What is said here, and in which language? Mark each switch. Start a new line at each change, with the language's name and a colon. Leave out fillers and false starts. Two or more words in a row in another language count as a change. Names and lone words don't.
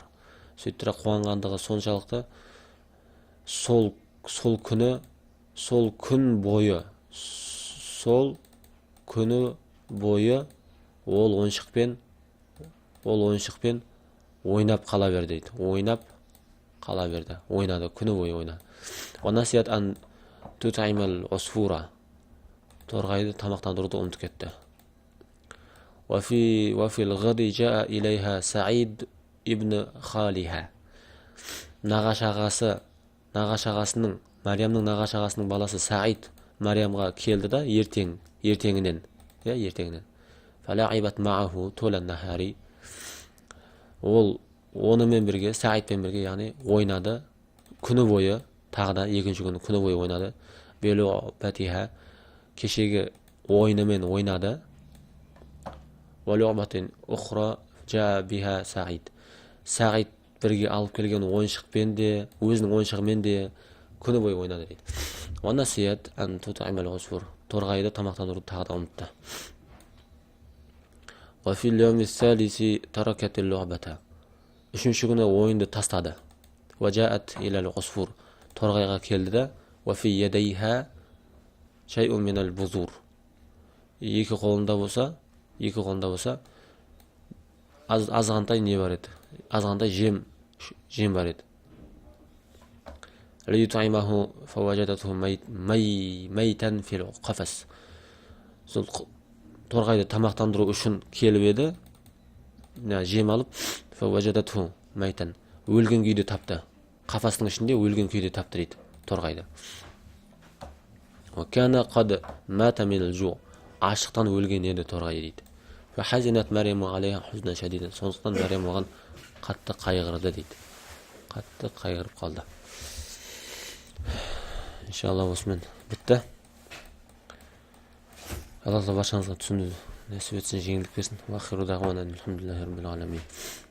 Kazakh: Сөйтті қуанғандығы соншалықты сол күн бойы ол ойыншықпен ойнап қала берді дейді. Ойнады, күні бойы ойнады.
Arabic: ونسيت أن تطعم العصفور.
Kazakh: Торғайды тамақтандыруды ұмытып кетті.
Arabic: وفي الغد جاء إليها سعيد ибн خالها.
Kazakh: Нағашағасының, Мариямның нағашағасының баласы Саид Мариямға келді да ертеңінен.
Arabic: فلعبت معه طول النهار.
Kazakh: Ол онымен бірге, Саидпен бірге, яғни ойнады күні бойы, тағы да екінші күні бойы ойнады. Белу'батиха, кешегі ойынымен ойнады.
Arabic: وَلُعْبَةٍ أُخْرَى جَاءَ بِهَا سَعِيد.
Kazakh: Сағид бірге алып келген ойыншықпен де, өзінің ойыншығымен де күні бойы ойнады дейді.
Arabic: وَنَسِيَتْ أَنْ تُطْعِمَ الْعُصْفُورَ.
Kazakh: Торғайды тамақтандыруды тағы да ұмытты.
Arabic: وَفِي الْيَوْمِ الثَّالِثِ تَرَكَتِ اللُّعْبَةَ.
Kazakh: Үшінші күні ойынды тастады.
Arabic: وَجَاءَتْ إِلَى الْعُصْفُورِ.
Kazakh: Торғайға келді де
Arabic: وَفِي يَدَيْهَا شَيْءٌ مِنَ الْبُذُورِ.
Kazakh: Екі қолында болса азғантай не бар еді? Азғантай жем бар еді.
Arabic: لِيُطْعِمَهُ فَوَجَدَتْهُ مَيْتًا فِي الْقَفَسِ.
Kazakh: Сол торғайды тамақтандыру үшін келіп еді, жем алып,
Arabic: فَوَجَدَتْهُ مَيْتًا.
Kazakh: Өлген күйде тапты. Қафастың ішінде өлген күйде тапты дейді торғайды.
Arabic: وَكَانَ قَدْ مَاتَ مِنَ الْجُوعِ.
Kazakh: Аштықтан өлген еді торғай дейді.
Arabic: فَحَزِنَتْ مَرْيَمُ عَلَيْهَا حُزْنًا شَدِيدًا.
Kazakh: Сондықтан Мариям оған қатты қайғырды дейді. Қатты қайғырып қалды. Иншалла осымен бітті. Алла баршаңызға түсінуді нәсіп етсін, жеңілдік берсін.
Arabic: وآخر دعوانا الحمد لله رب العالمين.